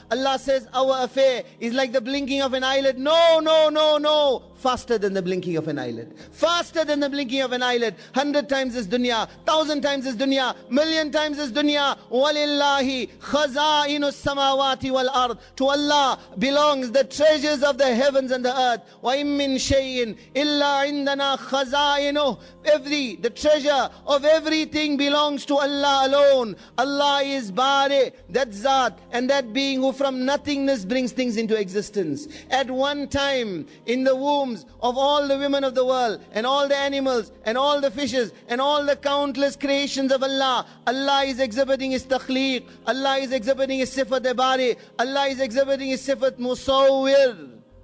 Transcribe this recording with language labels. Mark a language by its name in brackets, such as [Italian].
[English] Allah says our affair is like the blinking of an eyelid. No. Faster than the blinking of an eyelid. Faster than the blinking of an eyelid. 100 times this dunya, 1,000 times this dunya, 1,000,000 times this dunya. [Arabic] وَلِلَّهِ خَزَائِنُ السَّمَاوَاتِ وَالْأَرْضِ. [English] To Allah belongs the treasures of the heavens and the earth. [Arabic] وَإِن مِّن شَيْءٍ إِلَّا عِندَنَا خَزَائِنُهُ. [English] The treasure of every Everything belongs to Allah alone. Allah is Bari, that Zat, and that being who from nothingness brings things into existence. At one time, in the wombs of all the women of the world, and all the animals, and all the fishes, and all the countless creations of Allah, Allah is exhibiting His takhliq, Allah is exhibiting His sifat Bari, Allah is exhibiting His sifat Musawwir.